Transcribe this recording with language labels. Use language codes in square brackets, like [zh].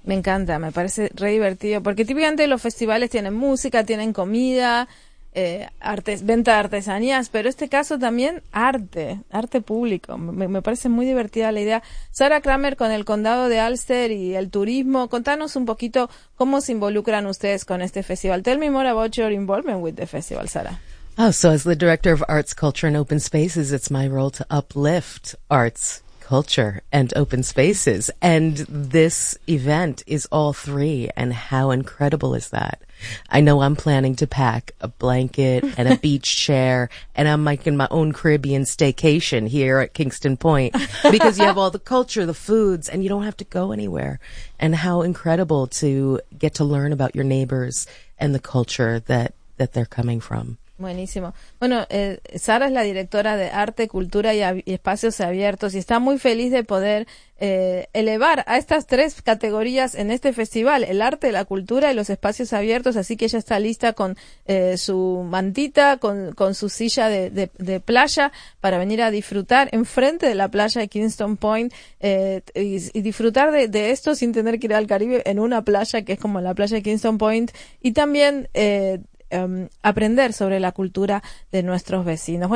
[es] Me encanta, me parece re divertido, porque típicamente los festivales tienen música, tienen comida, artes, venta de artesanías, pero este caso también arte público. Me parece muy divertida la idea. Sara Kramer, con el condado de Ulster y el turismo, contanos un poquito cómo se involucran ustedes con este festival. [en] Tell me more about your involvement with the festival, Sara. Oh, so as the director of arts, culture and open spaces, it's my role to uplift arts, culture and open spaces, and this event is all three, and how incredible is that? I know I'm planning to pack a blanket and a beach chair, and I'm making my own Caribbean staycation here at Kingston Point, because you have all the culture, the foods, and you don't have to go anywhere. And how incredible to get to learn about your neighbors and the culture that they're coming from. [es] Buenísimo. Bueno, Sara es la directora de Arte, Cultura y Espacios Abiertos y está muy feliz de poder elevar a estas tres categorías en este festival, el arte, la cultura y los espacios abiertos, así que ella está lista con su mantita, con su silla de playa para venir a disfrutar enfrente de la playa de Kingston Point y disfrutar de esto sin tener que ir al Caribe en una playa que es como la playa de Kingston Point y también aprender sobre la cultura de nuestros vecinos.